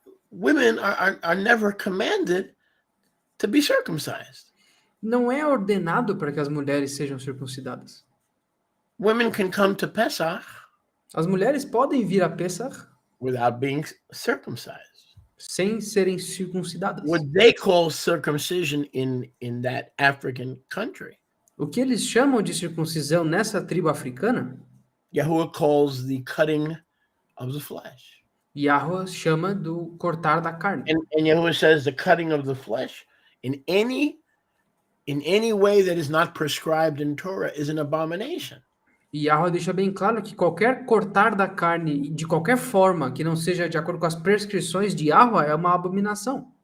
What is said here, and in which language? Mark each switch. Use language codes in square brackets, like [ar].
[en] women are never commanded to be circumcised. [pt] Não é ordenado para que as mulheres sejam circuncidadas. [en] Women can come to Pesach [pt] As mulheres podem vir a Pesach [en] without being circumcised. [pt] sem serem circuncidadas. [en] What they call circumcision in that African country, [pt] O que eles chamam de circuncisão nessa tribo africana, [en] Yahuwah calls the cutting of the flesh. [pt] Yahweh chama do cortar da carne. [en] And Yahuwah says the cutting of the flesh in any way that is not prescribed in Torah is an abomination. [pt] E Yahweh deixa bem claro que qualquer cortar da carne, de qualquer forma, que não seja de acordo com as prescrições de Yahweh, é uma abominação.